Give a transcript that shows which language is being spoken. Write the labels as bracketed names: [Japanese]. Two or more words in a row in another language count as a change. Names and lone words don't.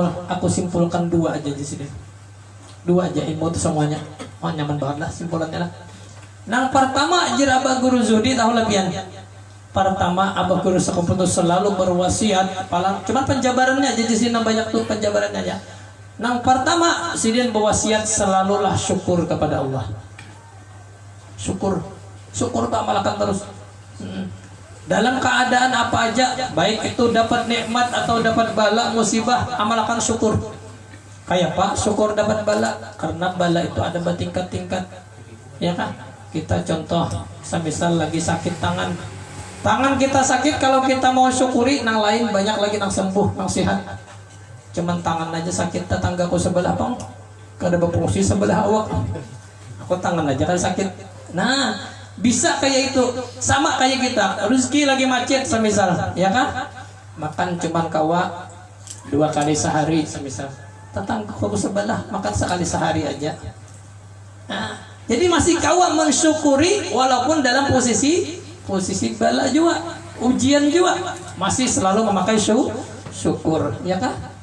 [Indonesian] Aku simpulkan dua aja di sini. Dua aja ilmu itu semuanya. [Banjar] Oh, nyaman banget lah simpulannya lah. Nang pertama jar Abah Guru Zuhdi tahu lebihan. [Indonesian] pertama Abah Guru Sekumpul itu selalu berwasiat, cuman penjabarannya aja di sini banyak tuh penjabarannya ya. Yang pertama sidin berwasiat selalulah syukur kepada Allah. Syukur tak amalkan terus. Dalam keadaan apa aja, baik itu dapat nikmat atau dapat bala musibah, amalkan syukur. Kayak Pak, syukur dapat bala, karena bala itu ada bertingkat-tingkat, ya kan? Kita contoh, semisal lagi sakit tangan kita sakit, kalau kita mau syukuri, [Banjar] nang lain banyak lagi nang sembuh, nang sehat. Cuman tangan aja sakit, tetanggaku sebelah pang, kada berfungsi sebelah awak. [Indonesian] Aku tangan aja kan sakit. Nah, bisa kayak itu, sama kayak kita. Rezeki lagi macet semisal, ya kan? Makan cuman kawa 2 kali sehari semisal. Tetanggaku sebelah makan sekali sehari aja. Nah, jadi masih kawa mensyukuri walaupun dalam posisi bala juga, ujian juga, masih selalu memakai syukur, ya kan?